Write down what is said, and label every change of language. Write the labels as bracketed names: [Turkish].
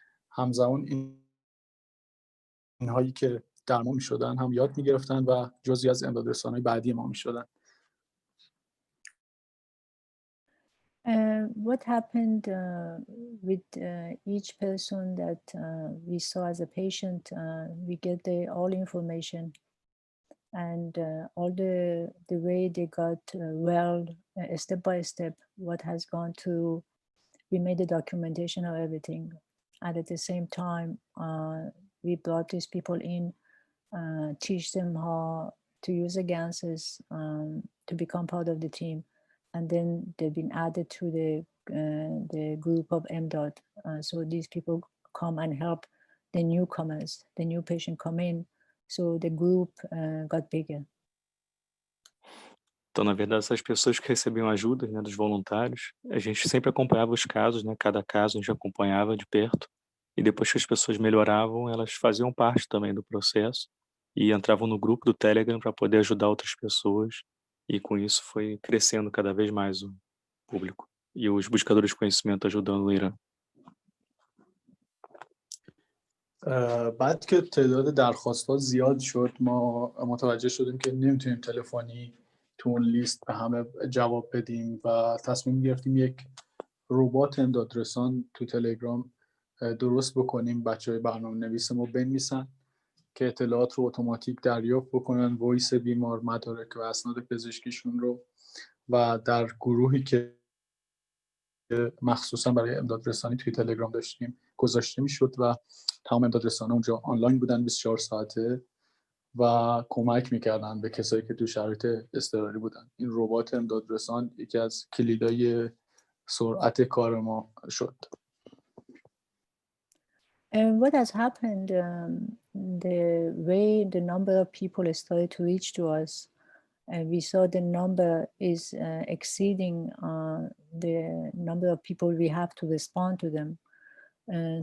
[Persian] همزمان اینهایی که درمان میشدن هم یاد میگرفتن و جزئی از امداد رسانی بعدی ما میشدن. [English] What happened with each person that we saw as a patient, we get all information and all the way they got well, step by step, what has gone through. We made the documentation of everything. And at the same time, we brought these people in, teach them how to use the GANSes to become part of the team. And then they've been added to the group of MDOT. So these people come and help the newcomers, the new patient come in. So the group got bigger. [Portuguese] Então, na verdade, essas pessoas que recebiam ajuda, né, dos voluntários, a gente sempre acompanhava os casos, né, cada caso a gente acompanhava de perto, e depois que as pessoas melhoravam, elas faziam parte também do processo e entravam no grupo do Telegram para poder ajudar outras pessoas, e com isso foi crescendo cada vez mais o público e os buscadores de conhecimento ajudando o Irã. [Persian] بعد که تعداد درخواست‌ها زیاد شد ما متوجه شدیم که نمیتونیم تلفنی تو اون لیست به همه جواب بدیم و تصمیم گرفتیم یک ربات امدادرسان تو تلگرام درست بکنیم. بچه‌های برنامه‌نویس ما بنویسن که اطلاعات رو اتوماتیک دریافت بکنن، وایس بیمار، مدارک و اسناد پزشکیشون رو، و در گروهی که مخصوصا برای امدادرسانی توی تلگرام داشتیم گذاشته میشد و تمام امدادرسان اونجا آنلاین بودن 24 ساعته و کمک میکردن به کسایی که تو شرایط اضطراری بودن. این ربات امدادرسان یکی از کلیدای سرعت کار ما شد. [English] And what has happened, the way the number of people started to reach to us, we saw the number is exceeding the number of people we have to respond to them.